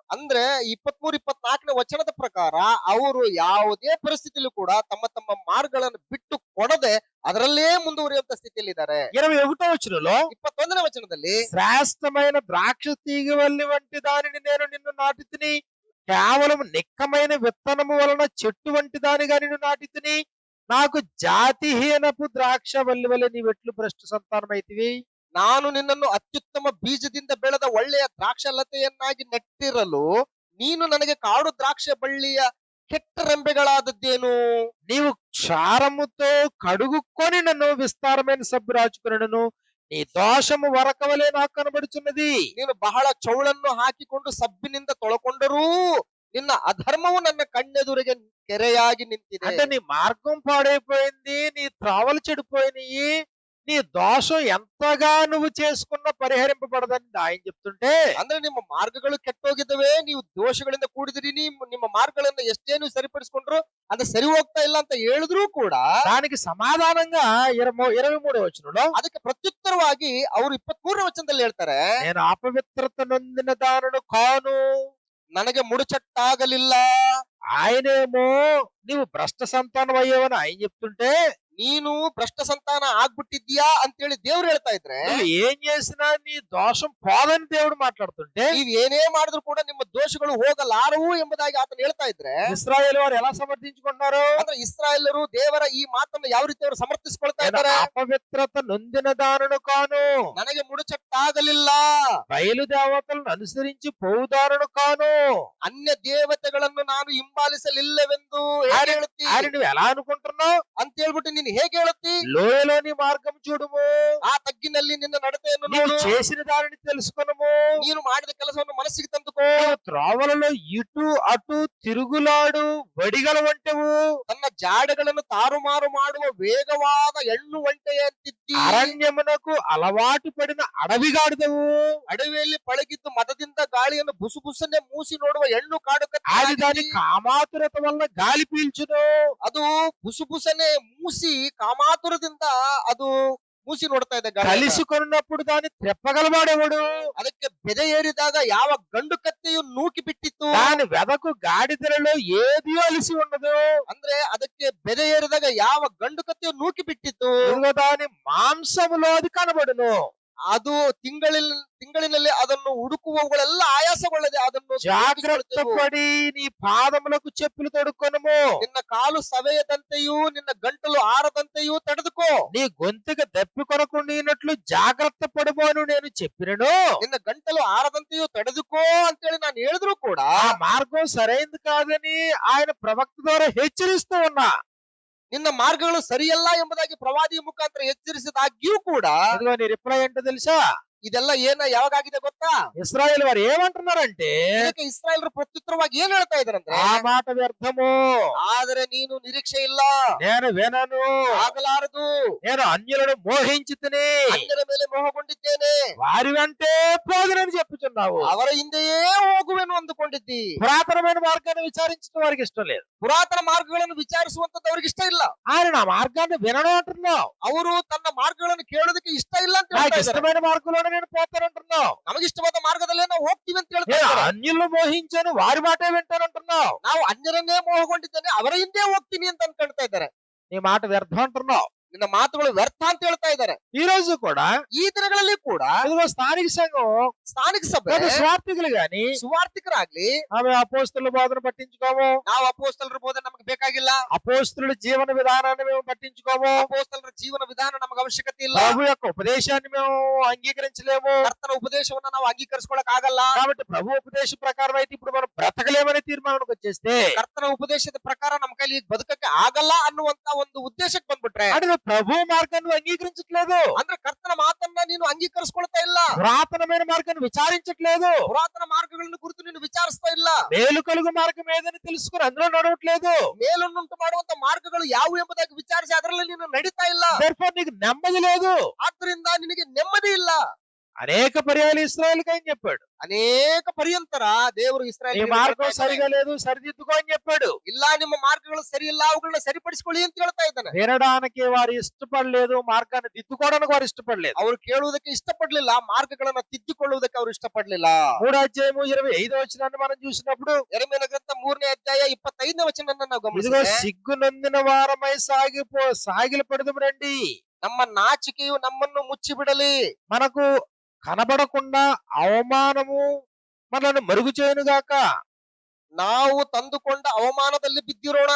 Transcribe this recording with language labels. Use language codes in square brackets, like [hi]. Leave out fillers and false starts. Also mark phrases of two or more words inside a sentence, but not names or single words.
[kn] ಅಂದ್ರೆ 23-24ನೇ ವಚನದ ಪ್ರಕಾರ ಅವರು ಯಾವುದೇ ಪರಿಸ್ಥಿತಿಯಲ್ಲೂ ಕೂಡ ತಮ್ಮ ತಮ್ಮ ಮಾರ್ಗಗಳನ್ನು ಬಿಟ್ಟು ಕೊಡದೆ ಅದರಲ್ಲೇ ಮುಂದುವರಿಯುವಂತ ಸ್ಥಿತಿಯಲ್ಲಿ ಇದ್ದಾರೆ. [te] 21వ వచనంలో, [kn] 21ನೇ ವಚನದಲ್ಲಿ, [te] శ్రేష్టమైన ద్రాక్ష తీగవల్లి వంటి దానిని నేను నిన్ను నాటితిని, కేవలం నిక్కమైన విత్తనము వలన చెట్టు వంటి దానిగా నిన్ను నాటితిని, నాకు జాతిహీనపు ద్రాక్ష వల్లి వలె నీవెట్లు భ్రష్ట సంతానమైతివి. [kn] ನಾನು ನಿನ್ನನ್ನು ಅತ್ಯುತ್ತಮ ಬೀಜದಿಂದ ಬೆಳೆದ ಒಳ್ಳೆಯ ದ್ರಾಕ್ಷಲತೆಯನ್ನಾಗಿ ನೆಟ್ಟಿರಲು ನೀನು ನನಗೆ ಕಾಡು ದ್ರಾಕ್ಷ ಬಳ್ಳಿಯ ಕೆಟ್ಟ ರೆಂಬೆಗಳಾದದ್ದೇನು? [te] నీవు క్షారముతో కడుగుకొని నన్ను విస్తారమైన సబ్బు రాచుకునను, నీ దోషము వరకవలే నాకు కనబడుచున్నది. [kn] ನೀನು ಬಹಳ ಚೌಳನ್ನು ಹಾಕಿಕೊಂಡು ಸಬ್ಬಿನಿಂದ ತೊಳಕೊಂಡರೂ ನಿನ್ನ ಅಧರ್ಮವು ನನ್ನ ಕಣ್ಣೆದುರಿಗೆ ಕೆರೆಯಾಗಿ ನಿಂತಿದೆ. [te] అంటే నీ మార్గం పాడైపోయింది, నీ త్రావలు చెడిపోయినాయి, నీ దోషం ఎంతగా నువ్వు చేసుకున్నా పరిహరింపబడదని ఆయన చెప్తుంటే, [kn] ಅಂದ್ರೆ ನಿಮ್ಮ ಮಾರ್ಗಗಳು ಕೆಟ್ಟೋಗಿದ್ದಾವೆ, ನೀವು ದೋಷಗಳಿಂದ ಕೂಡಿದಿರಿ, ನಿಮ್ಮ ಮಾರ್ಗಗಳನ್ನ ಎಷ್ಟೇ ನೀವು ಸರಿಪಡಿಸ್ಕೊಂಡ್ರು ಅದು ಸರಿ ಹೋಗ್ತಾ ಇಲ್ಲ ಅಂತ ಹೇಳಿದ್ರು ಕೂಡ [te] దానికి సమాధానంగా 23వ వచనంలో, [kn] ಅದಕ್ಕೆ ಪ್ರತ್ಯುತ್ತರವಾಗಿ ಅವರು 23ನೇ ವಚನದಲ್ಲಿ ಹೇಳ್ತಾರೆ, [te] నేను అపవిత్రత నొందిన దానిని కాను. [kn] ನನಗೆ ಮುಡುಚಟ್ಟಾಗಲಿಲ್ಲ. [te] ఆయనేమో నీవు భ్రష్ట సంతానం అయ్యావని ఆయన చెప్తుంటే, [kn] ನೀನು ಭ್ರಷ್ಟ ಸಂತಾನ ಆಗ್ಬಿಟ್ಟಿದ್ಯಾ ಅಂತೇಳಿ ದೇವ್ರು ಹೇಳ್ತಾ ಇದ್ರೆ, [te] నువ్వు ఏం చేసినా నీ దోషం పోదని దేవుడు మాట్లాడుతుంటే, [kn] ನೀವ್ ಏನೇ ಮಾಡಿದ್ರು ಕೂಡ ನಿಮ್ಮ ದೋಷಗಳು ಹೋಗಲಾರವು ಎಂಬುದಾಗಿ ಆತನು ಹೇಳ್ತಾ ಇದ್ರೆ, [te] ఇశ్రాయేలు వారు ఎలా సమర్థించుకుంటున్నారు? [kn] ಅಂದ್ರೆ ಇಸ್ರಾಯೇಲರು ದೇವರ ಈ ಮಾತನ್ನು ಯಾವ ರೀತಿ ಅವರು ಸಮರ್ಥಿಸಿಕೊಳ್ತಾ [te] నేను [kn] ಇದ್ದಾರೆ? [te] అపవిత్రత నొందిన దానిని కాను, [kn] ನನಗೆ ಮುಡುಚಟ್ಟಾಗಲಿಲ್ಲ, [te] బయలుదేవతలను అనుసరించి పోవుదారును కాను. [kn] ಅನ್ಯ ದೇವತೆಗಳನ್ನು ನಾನು ಹಿಂಬಾಲಿಸಲಿಲ್ಲವೆಂದು ಹೇಗೆ ಹೇಳುತ್ತಿ [te] ఆయన నువ్వు ఎలా అనుకుంటున్నావు? [kn] ಅಂತ ಹೇಳ್ಬಿಟ್ಟು ನೀನು ಹೇಗೆ ಹೇಳುತ್ತಿ? [te] లోయలోని మార్గం చూడుము, [kn] ಆ ತಗ್ಗಿನಲ್ಲಿ ನಿನ್ನ ನಡತೆಯನ್ನು [te] నీవు [kn] ನೋಡು, [te] చేసిన దానిని తెలుసుకొనుము, [kn] ನೀನು ಮಾಡಿದ ಕೆಲಸವನ್ನು ಮನಸ್ಸಿಗೆ ತಂದುಕೋ. [te] నీవు త్రోవలలో ఇటు అటు తిరుగులాడు వడిగల వంటవు, [kn] ತನ್ನ ಜಾಡಗಳನ್ನು ತಾರುಮಾರು ಮಾಡುವ ವೇಗವಾದ ಹೆಣ್ಣು ಒಂಟೆಯಂತಿದ್ದಿ, [te] అరణ్యమునకు అలవాటు పడిన అడవిగాడిదవు. [kn] ಅಡವಿಯಲ್ಲಿ ಪಳಗಿದ್ದು ಮದದಿಂದ ಗಾಳಿಯನ್ನು ಬುಸು ಬುಸನ್ನೇ ಮೂಸಿ ನೋಡುವ ಹೆಣ್ಣು ಕಾಡು [te] అది దాని [kn] ಕತ್ತಿ, [te] కామాతురత వల్ల గాలి పీల్చును. [kn] ಅದು ಬುಸು ಬುಸನೆ ಮೂಸಿ ಕಾಮಾತುರದಿಂದ ಅದು ಮೂಸಿ ನೋಡ್ತಾ ಇದೆ ಗಾಳಿ. [te] కలిసికొన్నప్పుడు దాన్ని త్రెప్పగలవాడెవడు? [kn] ಅದಕ್ಕೆ ಬೆದೆ ಏರಿದಾಗ ಯಾವ ಗಂಡು ಕತ್ತೆಯು ನೂಕಿ ಬಿಟ್ಟಿತ್ತು, [te] దాని వెదకు గాడిదలలో ఏది అలిసి ఉండదు. [kn] ಅಂದ್ರೆ ಅದಕ್ಕೆ ಬೆದೆ ಏರಿದಾಗ ಯಾವ ಗಂಡು ಕತ್ತೆಯು ನೂಕಿ ಬಿಟ್ಟಿತ್ತು, [te] ఇదిగో దాని మాంసములో అది కనబడును. [kn] ಅದು ತಿಂಗಳಿನಲ್ಲಿ ಅದನ್ನು ಹುಡುಕುವವುಗಳೆಲ್ಲ ಆಯಾಸಗೊಳ್ಳದೆ ಅದನ್ನು [te] జాగ్రత్త [kn] ಹುಡುಕಿಕೊಳ್ಳುತ್ತಿದ್ದವು. [te] పడి నీ పాదములకు చెప్పులు తొడుక్కొనుము, [kn] ನಿನ್ನ ಕಾಲು ಸವೆಯದಂತೆಯೂ ನಿನ್ನ ಗಂಟಲು ಆರದಂತೆಯೂ ತಡೆದುಕೋ. [te] నీ గొంతుకు దప్పి కొనకుండినట్లు జాగ్రత్త పడుము అని నేను చెప్పినను. [kn] ನಿನ್ನ ಗಂಟಲು ಆರದಂತೆಯೂ ತಡೆದುಕೋ ಅಂತೇಳಿ ನಾನು ಹೇಳಿದ್ರು ಕೂಡ [te] ఆ మార్గం సరైంది కాదని ఆయన ప్రవక్త ద్వారా హెచ్చరిస్తూ ఉన్నా. [kn] ನಿನ್ನ ಮಾರ್ಗಗಳು ಸರಿಯಲ್ಲ ಎಂಬುದಾಗಿ ಪ್ರವಾದಿಯ ಮುಖಾಂತರ ಎಚ್ಚರಿಸಿದಾಗ್ಯೂ ಕೂಡ [te] ఇదిగో నీ రిప్లై ఏంటో తెలుసా? [kn] ಇದೆಲ್ಲ ಯಾವಾಗಾಗಿದೆ ಗೊತ್ತಾ? [te] ఇశ్రాయేలు వారు ఏమంటున్నారంటే, [kn] ಇದಕ್ಕೆ ಇಸ್ರಾಯೇಲರು ಪ್ರತ್ಯುತ್ತರವಾಗಿ ಏನ್ ಹೇಳ್ತಾ ಇದಾರಂದ್ರೆ, [te] ఆ మాట వ్యర్థము, [kn] ಆದರೆ ನೀನು ನಿರೀಕ್ಷೆ ಇಲ್ಲ, [te] నేను వినను, [kn] ಆಗಲಾರದು, [te] నేను అన్యులను మోహించి తిని [kn] ಅನ್ಯರ ಮೇಲೆ ಮೋಹಗೊಂಡಿದ್ದೇನೆ, [te] వారి వెంటే పోదునని చెప్పుచున్నావు. [kn] ಅವರ ಹಿಂದೆಯೇ ಹೋಗುವೆನು ಅಂದುಕೊಂಡಿದ್ದಿ. [te] పురాతనమైన మార్గాన్ని విచారించడం వారికి ఇష్టం లేదు. [kn] ಪುರಾತನ ಮಾರ್ಗಗಳನ್ನು ವಿಚಾರಿಸುವಂತದ್ದು ಅವ್ರಿಗೆ ಇಷ್ಟ ಇಲ್ಲ. [te] ఆయన నా మార్గాన్ని వినడం అంటున్నావు. [kn] ಅವರು ತನ್ನ ಮಾರ್ಗಗಳನ್ನು ಕೇಳೋದಕ್ಕೆ ಇಷ್ಟ ಇಲ್ಲ ಅಂತ [te] నాకు [kn] ಹೇಳ್ತಾ ಇದ್ದಾರೆ. [te] ఇష్టమైన మార్గంలోనే నేను పోతానంటున్నావు. [kn] ನಮಗಿಷ್ಟವಾದ ಮಾರ್ಗದಲ್ಲೇ ನಾವು ಹೋಗ್ತೀವಿ ಅಂತ ಹೇಳ್ತಾ [te] నేను [kn] ಇದ್ದಾರೆ. [te] అన్యులను మోహించాను వారి మాటే వింటానంటున్నావు. [kn] ನಾವು ಅನ್ಯರನ್ನೇ ಮೋಹಗೊಂಡಿದ್ದೇನೆ, ಅವರ ಹಿಂದೆ ಹೋಗ್ತೀನಿ ಅಂತ ಅನ್ಕೊಳ್ತಾ ಇದ್ದಾರೆ. [te] నీ మాట వ్యర్థం అంటున్నావు. [kn] ನಿನ್ನ ಮಾತುಗಳು ವ್ಯರ್ಥ ಅಂತ ಹೇಳ್ತಾ ಇದ್ದಾರೆ. [te] ఈ రోజు కూడా [kn] ಈ ದಿನಗಳಲ್ಲಿ ಕೂಡ [te] ఇదిగో స్థానిక సంఘం [kn] ಸ್ಥಾನಿಕ ಸಭೆ [te] లేదా స్వార్థికులు గాని [kn] ಸುವಾರ್ತಿಕರಾಗ್ಲಿ, [te] ఆమె అపోస్తుల బోధన పట్టించుకోము, [kn] ನಾವು ಅಪೋಸ್ತಲರ ಬೋಧನೆ ನಮಗೆ ಬೇಕಾಗಿಲ್ಲ, [te] అపోస్తుల జీవన విధానాన్ని మేము పట్టించుకోము, [kn] ಅಪೋಸ್ತಲರ ಜೀವನ ವಿಧಾನ ನಮಗೆ ಅವಶ್ಯಕತೆ ಇಲ್ಲ, [te] ప్రభు యొక్క ఉపదేశాన్ని మేము అంగీకరించలేము. [kn] ಕರ್ತನ ಉಪದೇಶವನ್ನ ನಾವು ಅಂಗೀಕರಿಸ್ಕೊಳಕ್ ಆಗಲ್ಲ. [te] కాబట్టి ప్రభు ఉపదేశ ప్రకారం అయితే ఇప్పుడు మనం బ్రతకలేమనే తీర్మానానికి వచ్చేస్తే, [kn] ಕರ್ತನ ಉಪದೇಶದ ಪ್ರಕಾರ ನಮ್ಮ ಕೈಲಿ ಈಗ ಬದುಕಕ್ಕೆ ಆಗಲ್ಲ ಅನ್ನುವಂತ ಒಂದು ಉದ್ದೇಶಕ್ಕೆ ಬಂದ್ಬಿಟ್ರೆ, [te] అంటే నువ్వు ప్రభు మార్గాన్ని అంగీకరించట్లేదు, [kn] ಅಂದ್ರೆ ಕರ್ತನ ಮಾತನ್ನ ನೀನು ಅಂಗೀಕರಿಸ್ಕೊಳ್ತಾ ಇಲ್ಲ, [te] పురాతనమైన మార్గాన్ని విచారించట్లేదు, [kn] ಪುರಾತನ ಮಾರ್ಗಗಳನ್ನು ಕುರಿತು ನೀನು ವಿಚಾರಿಸ್ತಾ ಇಲ್ಲ, [te] మేలు కలుగు మార్గం ఏదని తెలుసుకుని అందులో నడవట్లేదు. [kn] ಮೇಲನ್ನುಂಟು ಮಾಡುವಂತ ಮಾರ್ಗಗಳು ಯಾವುವು ಎಂಬುದಾಗಿ ವಿಚಾರಿಸಿ ಅದರಲ್ಲಿ ನೀನು ನಡೀತಾ ಇಲ್ಲ. [te] Therefore నీకు నెమ్మది లేదు. [kn] ಆದ್ರಿಂದ ನಿನಗೆ ನೆಮ್ಮದಿ ಇಲ್ಲ. [te] అనేక పర్యాలు ఇశ్రాయేలుకి ఆయన చెప్పాడు, [kn] ಅನೇಕ ಪರ್ಯಂತರ ದೇವರು [te] నీ [kn] ಇಸ್ರಾಯೇಲ್ [te] మార్గం సరిగా లేదు సరిదిద్దుకో అని చెప్పాడు. [kn] ಇಲ್ಲ, ನಿಮ್ಮ ಮಾರ್ಗಗಳು ಸರಿ ಇಲ್ಲ, ಅವುಗಳನ್ನ ಸರಿಪಡಿಸಿಕೊಳ್ಳಿ ಅಂತ ಹೇಳ್ತಾ ಇದ್ದಾನೆ. [te] వినడానికి వారు ఇష్టపడలేదు, మార్గాన్ని దిద్దుకోవడానికి వారు ఇష్టపడలేదు. [kn] ಅವರು ಕೇಳುವುದಕ್ಕೆ ಇಷ್ಟಪಡ್ಲಿಲ್ಲ, ಮಾರ್ಗಗಳನ್ನ ತಿದ್ದಿಕೊಳ್ಳುವುದಕ್ಕೆ ಅವರು ಇಷ್ಟಪಡ್ಲಿಲ್ಲ. [te] 3వ అధ్యాయము 25వ వచనాన్ని మనం చూసినప్పుడు, [kn] ಯೆರೆಮೀಯನ ಗ್ರಂಥ 3ನೇ ಅಧ್ಯಾಯ 25ನೇ ವಚನವನ್ನ ನಾವು [te] ఇదిగో [kn] ಗಮನಿಸಿದ್ರೆ, [te] సిగ్గు నొందిన వారమై సాగిలపడదు రండి, [kn] ನಮ್ಮ ನಾಚಿಕೆಯು ನಮ್ಮನ್ನು ಮುಚ್ಚಿಬಿಡಲಿ, [te] మనకు కనబడకుండా అవమానము మనల్ని మరుగు చేయనుగాక, [kn] ನಾವು ತಂದುಕೊಂಡ ಅವಮಾನದಲ್ಲಿ ಬಿದ್ದಿರೋಣ.